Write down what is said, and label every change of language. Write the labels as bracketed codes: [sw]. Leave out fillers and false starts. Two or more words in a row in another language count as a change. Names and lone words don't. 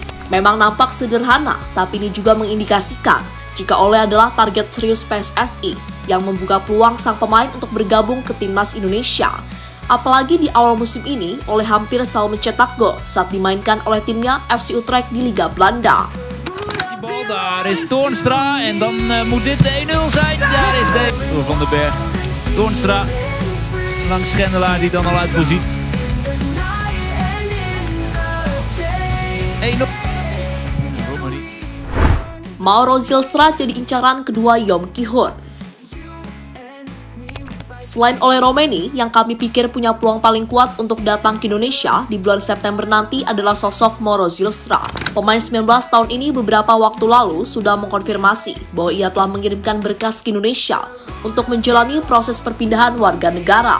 [id] Memang nampak sederhana, tapi ini juga mengindikasikan jika Ole adalah target serius PSSI yang membuka peluang sang pemain untuk bergabung ke timnas Indonesia. Apalagi di awal musim ini, Ole hampir selalu mencetak gol saat dimainkan oleh timnya FC Utrecht di Liga Belanda. [nl] Daar is Toornstra en dan moet dit 1-0 zijn. Daar is de door Van den Berg. Toornstra langs Schendelaar die dan al uit positie. 1-0. [id] Mauro Zylstra jadi incaran kedua Yom Ki-hun. Selain Ole Romeni, yang kami pikir punya peluang paling kuat untuk datang ke Indonesia di bulan September nanti adalah sosok Mauro Zylstra. Pemain 19 tahun ini beberapa waktu lalu sudah mengkonfirmasi bahwa ia telah mengirimkan berkas ke Indonesia untuk menjalani proses perpindahan warga negara.